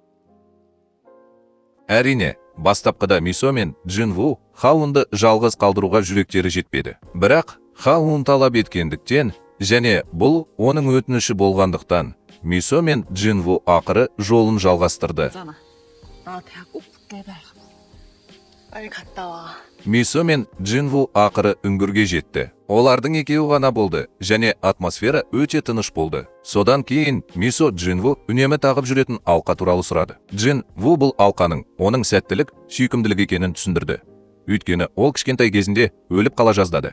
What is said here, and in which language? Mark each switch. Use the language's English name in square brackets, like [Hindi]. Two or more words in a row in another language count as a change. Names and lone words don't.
[Kazakh] Әрине, бастапқыда Мисо мен Джин-Ву Ха-Вунды жалғыз қалдыруға жүректері жетпеді. Бірақ Ха-Вун талап еткендіктен және бұл оның өтініші болғандықтан Мисо мен Джин-Ву ақыры жолын жалғастырды. [Korean] 나 대학 꼭 붙게 해봐. 빨리 갔다 와. [Kazakh] Мисо мен Джин-Ву ақыры үңгірге жетті. Олардың екеуі ғана болды және атмосфера өте тыныш болды. Содан кейін Мисо Джин-Ву үнемі тағып жүретін алқа туралы сұрады. Джин-Ву бұл алқаның оның сәттілік, сүйкімділік екенін түсіндірді. Өйткені ол кішкентай кезінде өліп қала жаздады.